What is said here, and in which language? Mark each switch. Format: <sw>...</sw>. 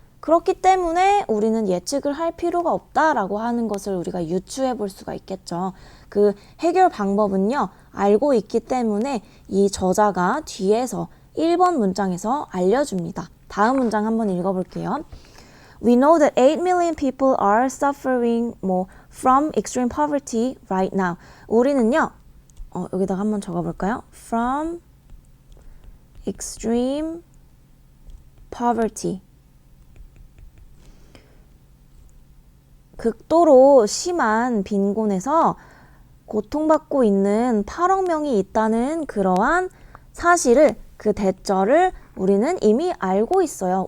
<ko>그렇기 때문에 우리는 예측을 할 필요가 없다라고 하는 것을 우리가 유추해 볼 수가 있겠죠. 그 해결 방법은요. 알고 있기 때문에 이 저자가 뒤에서 1번 문장에서 알려줍니다. 다음 문장 한번 읽어볼게요.</ko> <en>We know that 8 million people are suffering more from extreme poverty right now.</en> <ko>우리는요. 여기다가 한번 적어볼까요?</ko> <en>From extreme poverty.</en> <ko>극도로 심한 빈곤에서 고통받고 있는 8억 명이 있다는 그러한 사실을, 그 대절을 우리는 이미 알고 있어요.</ko>